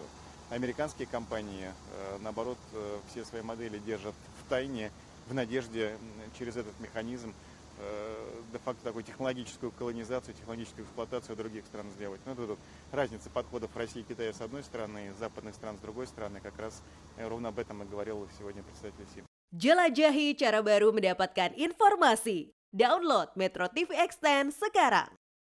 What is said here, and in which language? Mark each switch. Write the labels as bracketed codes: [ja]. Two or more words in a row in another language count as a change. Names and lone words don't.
[ru] Американские компании, наоборот, все свои модели держат в тайне, в надежде через этот механизм де-факто такую технологическую колонизацию, технологическую эксплуатацию других стран сделать. Ну, это разница подходов России и Китая с одной стороны, западных стран с другой стороны. Как раз ровно об этом и говорил сегодня представитель СИП. [id] Jelajahi cara baru mendapatkan informasi. Download Metro TV Extend sekarang.